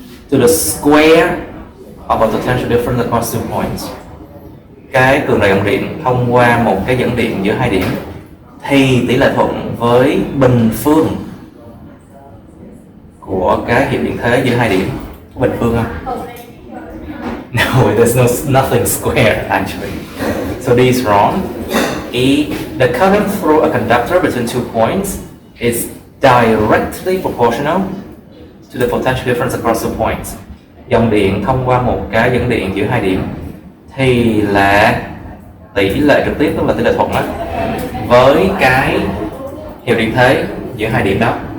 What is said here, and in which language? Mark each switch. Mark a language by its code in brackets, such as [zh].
[en] To the square of a potential difference across 2 points. [vi] Cái cường độ dẫn điện thông qua một cái dẫn điện giữa 2 điểm thì tỷ lệ thuận với bình phương của cái hiệu điện thế giữa hai điểm có bình phương không? [en] No, there's nothing square actually. So D is wrong. E, the current through a conductor between 2 points is directly proportional to the potential difference across 2 points. [vi] Dòng điện thông qua một cái dẫn điện giữa hai điểm thì là tỷ lệ trực tiếp, tức là tỷ lệ thuận đó, với cái hiệu điện thế giữa hai điểm đó.